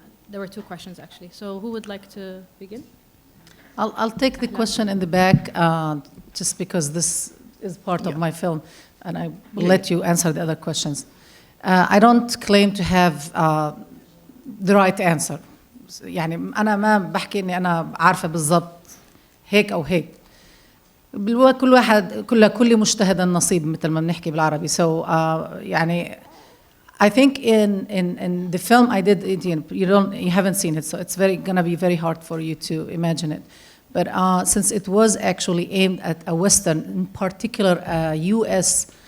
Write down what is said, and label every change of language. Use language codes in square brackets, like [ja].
[en] there were two questions actually. So who would like to begin? I'll take the question in the back, just because this is part of my film, and I will let you answer the other questions. I don't claim to have the right answer. [ar] يعني أنا ما بحكي إني أنا عارفة بالضبط هيك أو هيك. كل واحد كل مجتهد النصيب مثل ما بنحكي بالعربي. [en] So [ar] يعني [en] I think in the film I did it, you haven't seen it, so it's gonna be very hard for you to imagine it. But since it was actually aimed at a Western, in particular U.S.